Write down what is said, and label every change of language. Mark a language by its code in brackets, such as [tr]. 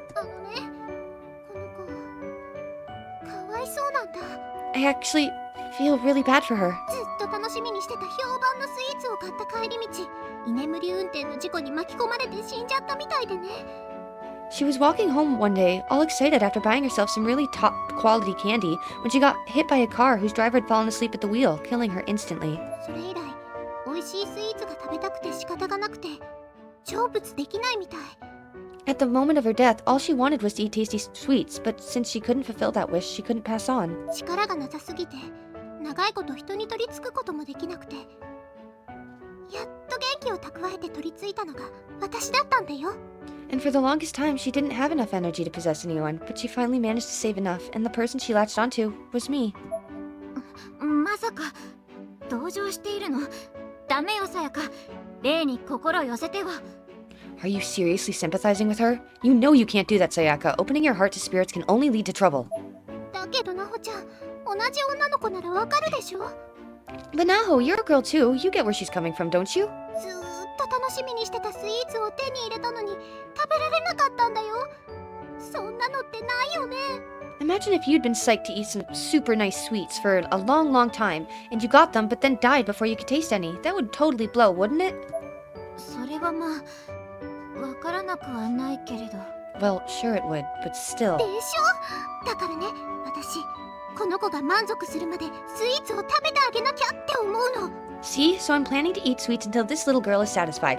[ja] あのね、この子かわいそうなんだ。 [en] I actually feel really bad for her. [ja] ずっと楽しみにしてた評判のスイーツを買った帰り道、居眠り運転の事故に巻き込まれて死んじゃったみたいでね。 [en] She was walking home one day, all excited after buying herself some really top-quality candy, when she got hit by a car whose driver had fallen asleep at the wheel, killing her instantly. [ja] それ以来美味しいスイーツが食べたくて仕方がなくて成仏できないみたい。 [en] At the moment of her death, all she wanted was to eat tasty sweets, but since she couldn't fulfill that wish, she couldn't pass on. [ja] 力がなさすぎて長いこと人に取り付くこともできなくてやっと元気を蓄えて取り付いたのが私だったんだよ。 [en] And for the longest time, she didn't have enough energy to possess anyone, but she finally managed to save enough, and the person she latched onto was me. [ja] まさか同情しているの？ダメよさやか。霊に心を寄せては。 [en] Are you seriously sympathizing with her? You know you can't do that, Sayaka. Opening your heart to spirits can only lead to trouble. [ja] だけどなほちゃん、同じ女の子ならわかるでしょ。 [en] But Naho, you're a girl too. You get where she's coming from, don't you? [ja] ずーっと楽しみにしてたスイーツを手に入れたのに食べられなかったんだよ。そんなのってないよね。 [en] Imagine if you'd been psyched to eat some super nice sweets for a long, long time, and you got them but then died before you could taste any. That would totally blow, wouldn't it? [ja] それはまあわからなくはないけれど。 [en] Well, sure it would, but still. [ja] でしょ。だからね、私この子が満足するまでスイーツを食べてあげなきゃって思うの。 [en] See? So I'm planning to eat sweets until this little girl is satisfied.